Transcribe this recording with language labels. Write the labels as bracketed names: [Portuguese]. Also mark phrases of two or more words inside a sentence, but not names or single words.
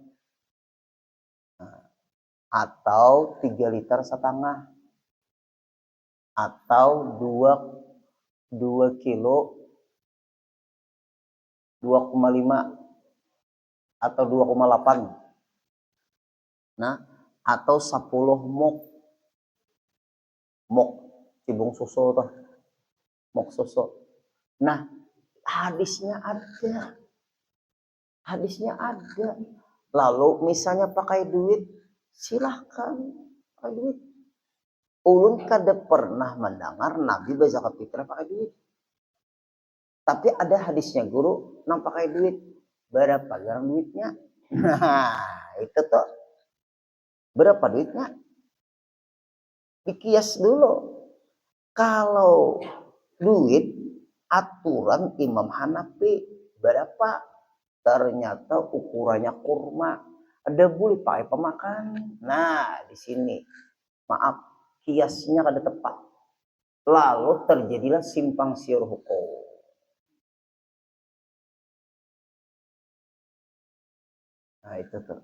[Banjar] Nah, atau 3 liter setengah. Atau 2 kilo 2,5 atau 2,8. Nah, atau 10 mok. Mok cibung susu tuh. Mok susu. Nah, hadisnya ada. Hadisnya ada. Lalu misalnya pakai duit, silahkan pakai duit. Ulun kada pernah mendengar Nabi berzakat fitrah pakai duit. Tapi ada hadisnya guru nang pakai duit. Berapa gram duitnya? Nah, itu tuh. Berapa duitnya? Dikias dulu. Kalau duit aturan Imam Hanafi berapa? Ternyata ukurannya kurma. Ada boleh pakai pemakan. Nah, di sini maaf kiasnya kada tepat. Lalu terjadilah simpang siur hukum. Nah itu tuh.